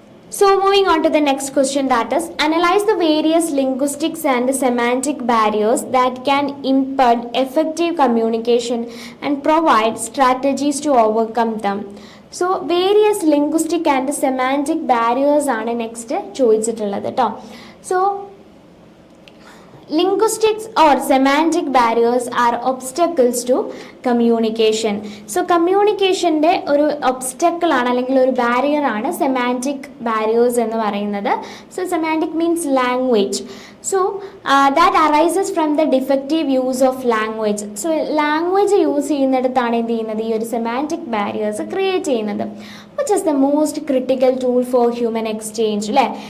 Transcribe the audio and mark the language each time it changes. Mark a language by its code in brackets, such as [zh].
[en] So moving on to the next question, that is, analyze the various linguistics and semantic barriers that can impede effective communication and provide strategies to overcome them. [ml] So various linguistic and semantic barriers ആണ് next ചോദിച്ചിട്ടുള്ളത് കേട്ടോ. [en] So linguistics or semantic barriers are obstacles to communication. [ml] So communicationന്റെ ഒരു obstacle ആണ് അല്ലെങ്കിൽ ഒരു barrier ആണ് semantic barriers എന്ന് പറയുന്നത്. [en] So semantic means language. So that arises from the defective use of language. [ml] So language use ചെയ്യുന്നിടത്താണ് എന്ത് ചെയ്യുന്നത്, ഈ ഒരു semantic barriers ക്രിയേറ്റ് ചെയ്യുന്നത്. [en] Which is the most critical tool for human exchange, അല്ലേ.